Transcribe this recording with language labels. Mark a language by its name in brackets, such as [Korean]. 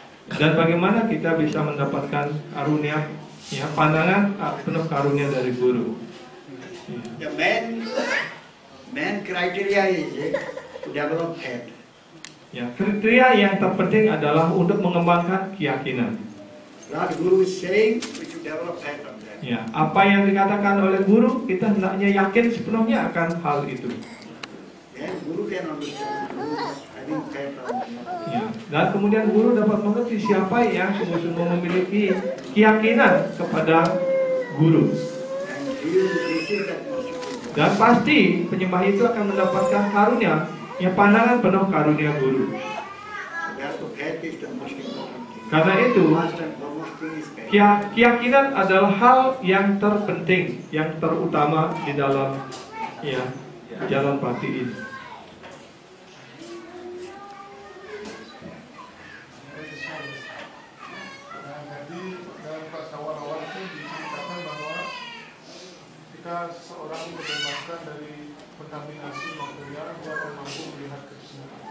[Indonesian] Dan bagaimana kita bisa mendapatkan karunia, ya, pandangan penuh karunia dari guru? [English] The main criteria is to develop faith. [Indonesian] Ya, kriteria yang terpenting adalah untuk mengembangkan keyakinan. [English] What Guru is saying, we should develop faith on that. [Indonesian] Ya, apa yang dikatakan oleh guru, kita hendaknya yakin sepenuhnya akan hal itu. [English] Then Guru can understand. Guru is having faith on that. [Indonesian] Ya, dan kemudian guru dapat mengerti siapa yang sungguh-sungguh memiliki keyakinan kepada guru. [English] And he will receive that mercy. [Indonesian] Dan pasti penyembah itu akan mendapatkan karunia, yang pandangan penuh karunia guru. [English] Therefore, faith is the most important thing. [Indonesian] Karena itu, [English] First and foremost thing is faith. [Indonesian] keyakinan adalah hal yang terpenting, yang terutama di dalam ya jalan pati ini. Jadi dalam kelas awal-awal itu diceritakan bahwa ketika seseorang dibebaskan dari kontaminasi material, dia akan mampu melihat Krishna.